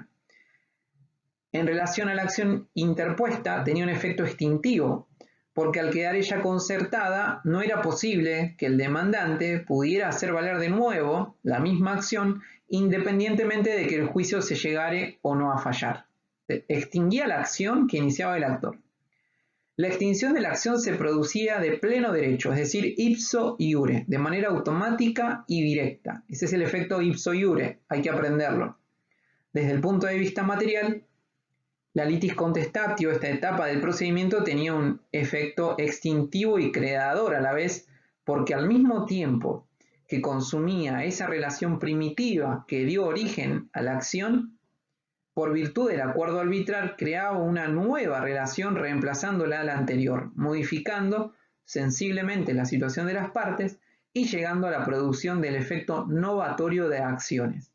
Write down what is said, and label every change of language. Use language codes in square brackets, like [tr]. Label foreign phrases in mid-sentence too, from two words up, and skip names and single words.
[es] En relación a la acción interpuesta, tenía un efecto extintivo, porque al quedar ella concertada, no era posible que el demandante pudiera hacer valer de nuevo la misma acción, independientemente de que el juicio se llegare o no a fallar. Extinguía la acción que iniciaba el actor. La extinción de la acción se producía de pleno derecho, es decir, [la] ipso iure, [es] de manera automática y directa. Ese es el efecto [la] ipso iure, [es] hay que aprenderlo. Desde el punto de vista material, la [la] litis contestatio, [es] esta etapa del procedimiento, tenía un efecto extintivo y creador a la vez, porque al mismo tiempo que consumía esa relación primitiva que dio origen a la acción, por virtud del acuerdo arbitral, creaba una nueva relación reemplazándola a la anterior, modificando sensiblemente la situación de las partes y llegando a la producción del efecto novatorio de acciones.